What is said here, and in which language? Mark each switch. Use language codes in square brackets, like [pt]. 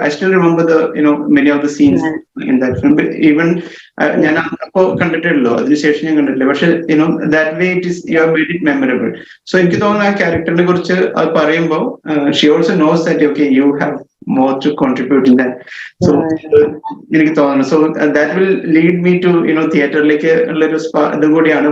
[en] I still remember many of the scenes in that film. But even [ml] ഞാൻ അപ്പോ കണ്ടിട്ടുള്ളൂ, അതിനുശേഷം ഞാൻ കണ്ടിട്ടില്ല. [en] പക്ഷെ that way you have made it memorable. So [ml] എനിക്ക് തോന്നുന്നു ആ ക്യാരക്ടറിനെ കുറിച്ച് അത് പറയുമ്പോൾ [en] she also knows that okay, you have more to contribute in that. So [ml] എനിക്ക് തോന്നുന്നു, [en] so that will lead me to [ml] തിയേറ്ററിലേക്ക് ഉള്ളൊരു ഇതും കൂടിയാണ്.